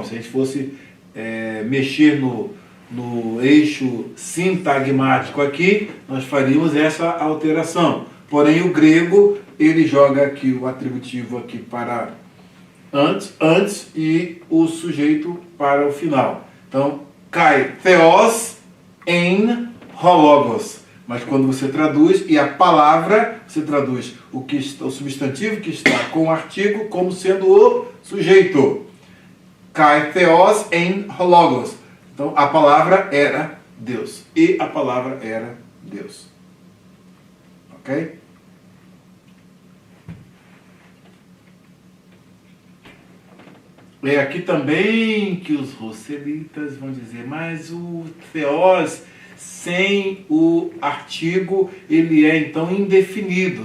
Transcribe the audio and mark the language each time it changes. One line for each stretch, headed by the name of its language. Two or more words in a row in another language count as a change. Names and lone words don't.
Portuguese: Se a gente fosse mexer no eixo sintagmático aqui, nós faríamos essa alteração. Porém, o grego, ele joga aqui o atributivo aqui para antes e o sujeito para o final. Então,
Greek: καὶ θεὸς ἦν ὁ λόγος.
Portuguese: Mas quando você traduz, e a palavra, você traduz o substantivo que está com o artigo como sendo o sujeito.
Greek: Καὶ θεὸς ἦν ὁ λόγος.
Portuguese: Então, a palavra era Deus. E a palavra era Deus. Ok? É aqui também que os rosselitas vão dizer, mas o theos sem o artigo, ele é então indefinido.